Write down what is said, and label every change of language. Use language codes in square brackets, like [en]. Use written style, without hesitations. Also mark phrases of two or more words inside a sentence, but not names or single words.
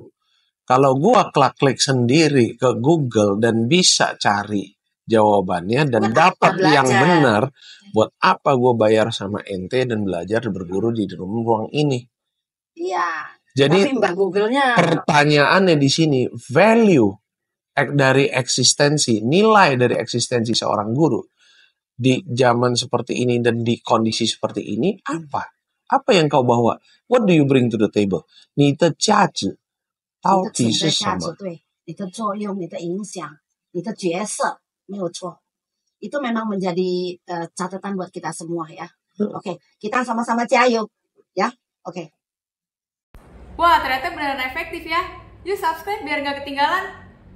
[id] Kalau gua klik sendiri ke Google dan bisa cari jawabannya dan dapat yang benar, buat apa gua bayar sama ente dan belajar berguru di ruang ini? Iya. Jadi Google-nya, pertanyaannya di sini, value dari eksistensi, nilai dari eksistensi seorang guru di zaman seperti ini dan di kondisi seperti ini apa? Apa yang kau bawa? [en] What do you bring to the table? [zh] 你的价值到底是什么？对，你的作用，你的影响，你的角色，没有错。 [id] Itu memang menjadi catatan buat kita semua ya. Oke, kita sama-sama jayo ya. Oke. Wah, ternyata beneran efektif ya. Yuk subscribe biar nggak ketinggalan.